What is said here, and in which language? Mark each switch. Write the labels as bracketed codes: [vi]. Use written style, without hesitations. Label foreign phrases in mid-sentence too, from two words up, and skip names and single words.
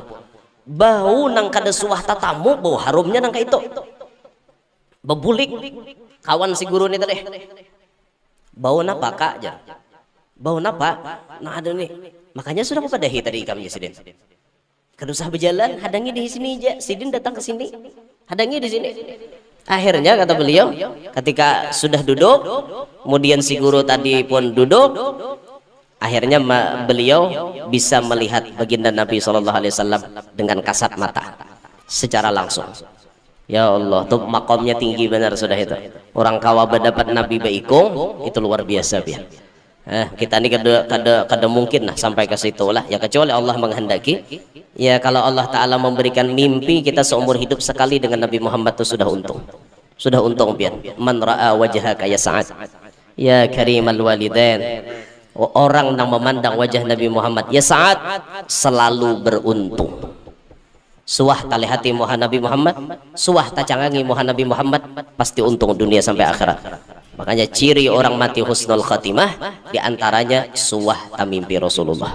[bjn] Bau nang kada suah tatamu, bau harumnya nang itu. Bebulik kawan si guru ini tadi. Bau napa kak aja? Bau napa? Nah ada nih. Makanya sudah kupadahi tadi kami Sidin. Kada usah berjalan, hadangi di sini aja. Sidin datang ke sini, hadangi di sini. [id] Akhirnya kata beliau, ketika sudah duduk, kemudian si guru tadi pun duduk. Akhirnya beliau bisa melihat baginda Nabi SAW dengan kasat mata secara langsung. [ar] يا الله, [bjn] tuh makomnya tinggi benar sudah itu. Orang kawa berdapat Nabi baikung itu luar biasa ya. Kita ini kada mungkin lah sampai ke situ lah. [id] Ya kecuali Allah menghendaki. Ya kalau Allah Taala memberikan mimpi kita seumur hidup sekali dengan Nabi Muhammad itu sudah untung. [bjn] Sudah untung pian. [ar] من رأى وجهك يا سعد. يا كريم الوالدين. [id] Orang yang memandang wajah Nabi Muhammad ya saat selalu beruntung. [bjn] Suah tali hati Nabi Muhammad, suah tacangangi Nabi Muhammad, pasti untung dunia sampai akhirat. Makanya ciri orang mati [ar] حسن الخاتمة [bjn] diantaranya suah tamimpi Rasulullah.